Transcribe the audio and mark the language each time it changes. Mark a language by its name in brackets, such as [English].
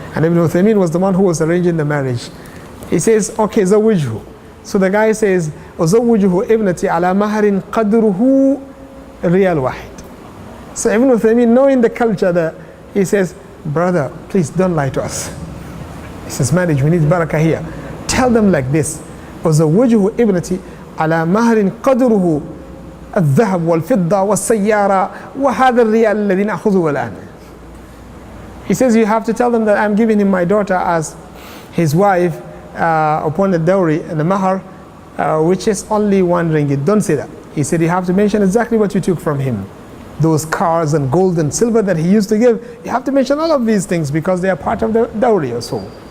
[English] And Ibn Uthaymeen was the one who was arranging the marriage. He says, okay, zawwijhu. So the guy says, [Arabic] zawwijhu ibnati ala maharin qadruhu riyal wahid. [English] So Ibn Uthaymeen, knowing the culture there, he says, brother, please don't lie to us. He says, marriage, we need barakah here. Tell them like this. [Arabic] وزوجه ابنتي على مهر قدره الذهب والفضة والسيارة وهذا الريال الذي نأخذه الآن. [English] He says you have to tell them that I'm giving him my daughter as his wife upon the dowry and the mahar, which is only 1 ringgit. Don't say that. He said you have to mention exactly what you took from him. Those cars and gold and silver that he used to give, you have to mention all of these things because they are part of the dowry or so.